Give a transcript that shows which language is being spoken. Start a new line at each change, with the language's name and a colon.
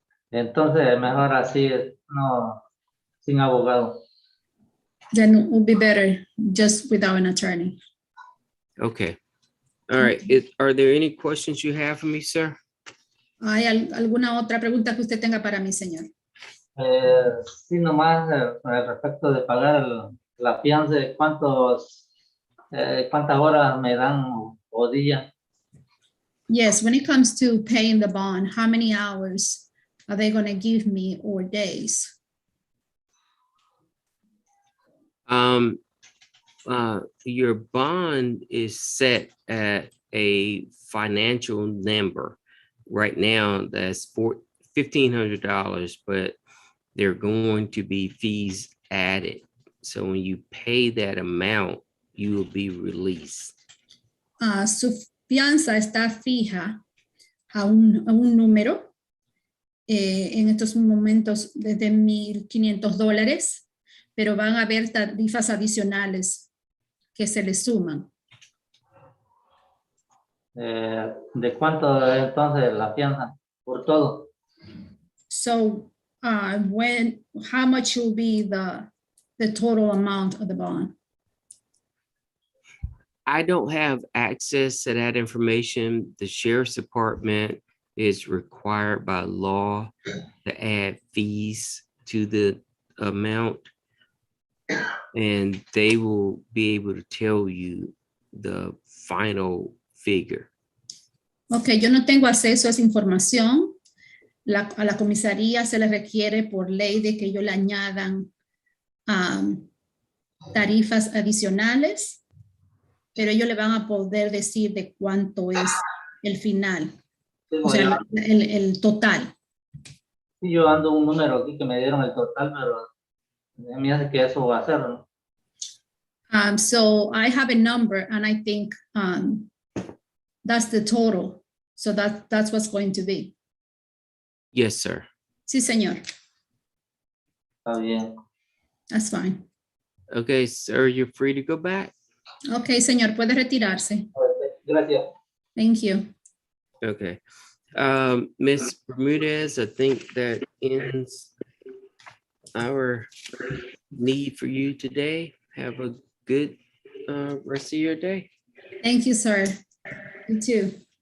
Spanish: Entonces, mejor así, no, sin abogado.
English: Then it would be better just without an attorney. Okay. All right. Are there any questions you have for me, sir?
Spanish: ¿Hay alguna otra pregunta que usted tenga para mí, señor? Sí, nomás respecto de pagar la fianza, ¿cuántas horas me dan o día?
English: Yes, when it comes to paying the bond, how many hours are they going to give me, or days? Your bond is set at a financial number. Right now, that's $1,500, but there are going to be fees added. So when you pay that amount, you will be released.
Spanish: Su fianza está fija a un número en estos momentos desde $1,500, pero van a haber tarifas adicionales que se le suman. ¿De cuánto es entonces la fianza por todo?
English: So how much will be the total amount of the bond? I don't have access to that information. The sheriff's department is required by law to add fees to the amount. And they will be able to tell you the final figure.
Spanish: Ok, yo no tengo acceso a esa información. A la comisaría se le requiere por ley de que ellos le añadan tarifas adicionales, pero ellos le van a poder decir de cuánto es el final, o sea, el total. Sí, yo ando un número aquí que me dieron el total, pero me hace que eso va a ser, ¿no?
English: So I have a number and I think that's the total. So that's what's going to be. Yes, sir.
Spanish: Sí, señor. Está bien.
English: That's fine. Okay, sir, you're free to go back.
Spanish: Ok, señor, puede retirarse. Gracias.
English: Thank you. Okay. Ms. Bermudez, I think that ends our need for you today. Have a good rest of your day. Thank you, sir. You too.